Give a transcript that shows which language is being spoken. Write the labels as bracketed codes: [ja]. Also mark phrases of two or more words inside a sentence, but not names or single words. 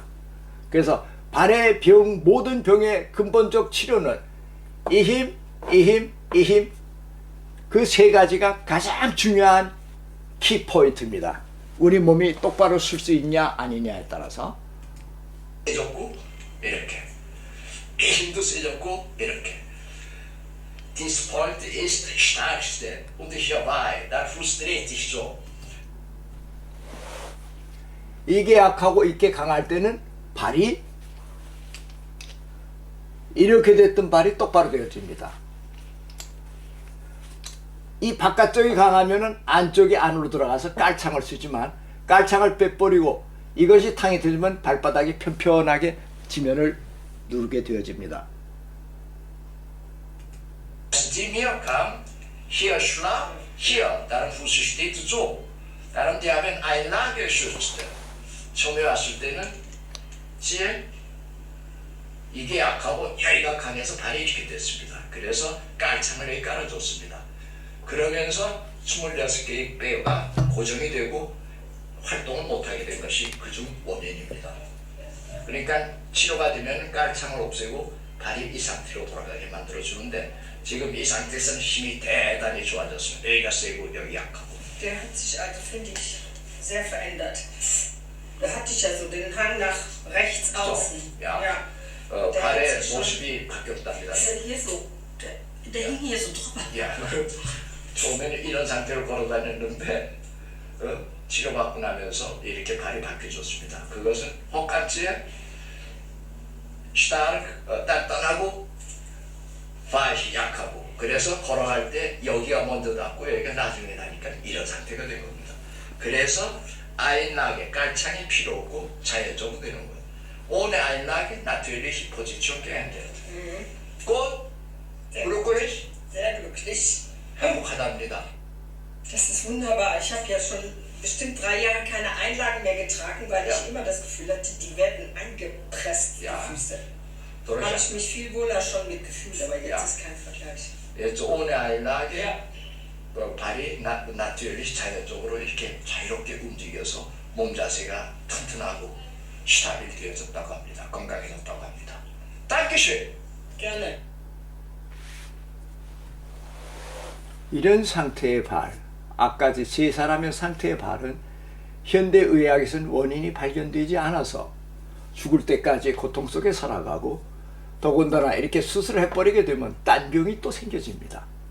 [ko] 그래서 발의 병, 모든 병의 근본적 치료는 이 힘, 그 세 가지가 가장 중요한 키포인트입니다. 우리 몸이 똑바로 쓸 수 있냐 아니냐에 따라서. 세졌고 이렇게 힘도 세졌고 이렇게 [en] This point [de] ist the stärkste und hierbei der Fuß dreht sich so. [ko] 이게 약하고 이게 강할 때는 발이 이렇게 됐던 발이 똑바로 되어집니다. 이 바깥쪽이 강하면은 안쪽이 안으로 들어가서 깔창을 쓰지만 깔창을 빼버리고 이것이 탕이 들면 발바닥이 편편하게 지면을 누르게 되어집니다. [de] Die mir kam, hier schlag, hier, deren Fuß steht so. Darum die haben Einlage geschützt. [ko] 처음에 왔을 때는 제일 이게 약하고 여기가 강해서 발이 이렇게 됐습니다. 그래서 깔창을 여기 깔아줬습니다. 그러면서 26개의 뼈가 고정이 되고 활동을 못하게 된 것이 그중 원인입니다. 그러니까 치료가 되면 깔창을 없애고 발이 이 상태로 돌아가게 만들어주는데 지금 이 상태에서는 힘이 대단히 좋아졌습니다. 여기가 세고 여기 약하고. [de] Der hat sich also, finde ich, sehr verändert. Da hatte ich ja so den Hang nach rechts außen. Ja. Ja. Der hat [ko] 발의 [de] sich schon- [ko] 모습이 바뀌었답니다. [de] Hier so, der hing hier so drüber. [ko] 야, 처음에는 이런 상태로 걸어 다녔는데 치료받고 나면서 이렇게 발이 바뀌어졌습니다. 그것은 허각지에 단단하고 발이 약하고 그래서 걸어갈 때 여기가 먼저 닿고 여기가 나중에 닿으니까 이런 상태가 된 겁니다. 그래서 Einlage, 깔창이 필요 없고 자연적으로 되는 거예요. [de] Ohne Einlage natürlich Position geändert. Gut, glücklich, Sehr glücklich. [ko] 행복하답니다. [de] Das ist wunderbar. Ich habe ja schon bestimmt 3 Jahre keine Einlagen mehr getragen, weil ich immer das Gefühl hatte, die werden angepresst, Ja. die Füße. Da habe ich mich viel wohler schon mit gefühlt, aber jetzt Ja. ist kein Vergleich. Jetzt ohne Einlage Ja. [ko] 발이 natürlich 자연적으로 이렇게 자유롭게 움직여서 몸 자세가 튼튼하고 스타빌되어졌다고 합니다. 건강해졌다고 합니다. [de] Dankeschön. Gerne. [ko] 이런 상태의 발, 아까 세 사람의 상태의 발은 현대의학에서는 원인이 발견되지 않아서 죽을 때까지 고통 속에 살아가고 더군다나 이렇게 수술해버리게 되면 딴 병이 또 생겨집니다.